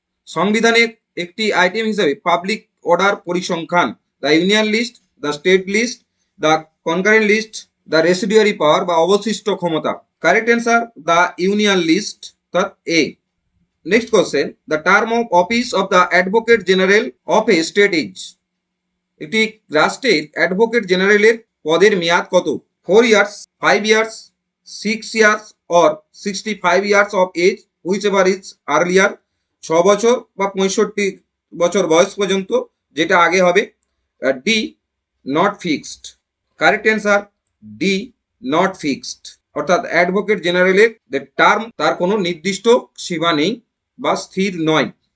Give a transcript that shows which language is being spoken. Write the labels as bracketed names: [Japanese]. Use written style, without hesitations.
[Bangla] সংবিধানের একটি আইটেম হিসেবে পাবলিক অর্ডার পরিসংখ্যান [English] the union list, the state list, the concurrent list, the residuary power [Bangla] বা অবশিষ্ট ক্ষমতা। [English] Correct answer the union list, অর্থাৎ A. Next question, the term of office of the advocate general of a state is. [Bangla] একটি রাষ্ট্রের advocate জেনারেলের পদের মেয়াদ কত? [English] 4 years, 5 years, 6 years or 65 years of age, whichever is earlier। [Bangla] 6 বছর বা 65 বছর বয়স পর্যন্ত, যেটা আগে হবে। [English] D not fixed. Correct answer D not fixed, [Bangla] অর্থাৎ অ্যাডভোকেট জেনারেলের টার্ম তার কোনো নির্দিষ্ট সীমা নেই বা স্থির নয়।